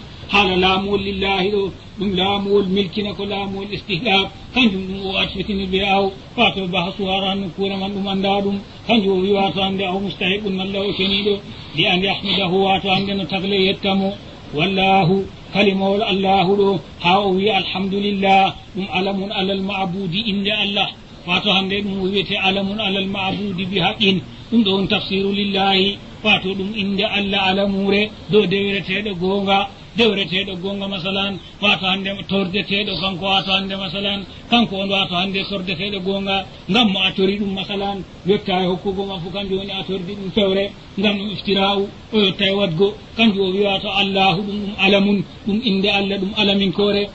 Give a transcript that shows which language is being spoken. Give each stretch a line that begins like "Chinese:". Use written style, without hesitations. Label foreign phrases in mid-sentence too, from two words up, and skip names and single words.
Fula: haala laamuwol lillahi ɗo ɗum laamuwol milkina ko laamuwol istihlab kanjum ɗum o atfitini ɓe aw wato bahasu haranno kuura man ɗum anda ɗum kanjum o wi wato hande aw mustahiqun malla o keniɗo li an yahmidahu wato hande no tagle yettamo wallahu kalimawol allahu ɗo ha o wi alhamdulillah ɗum
Arabic: alamun alal ma'budi
Fula: inde allah wato hande ɗum o wiyete
Arabic: alamun alal ma'budi bi haqqin
Fula: ɗum ɗo on tafsiru lillahi wato ɗum inde allah alamure dow dewreteɗo gonga masalan wato hande tordeteɗo kanko wato hande masalan kanko on wato hande tordeteɗo gonga ngam mo a tori ɗum masalan yotta e hokkugo ma fu kanjum woni a tordi ɗum fewre ngam ɗum iftira'u o yotta e wadgo kanjum o wi wato allahu ɗum alamun ɗum inde allah ɗum alaminkore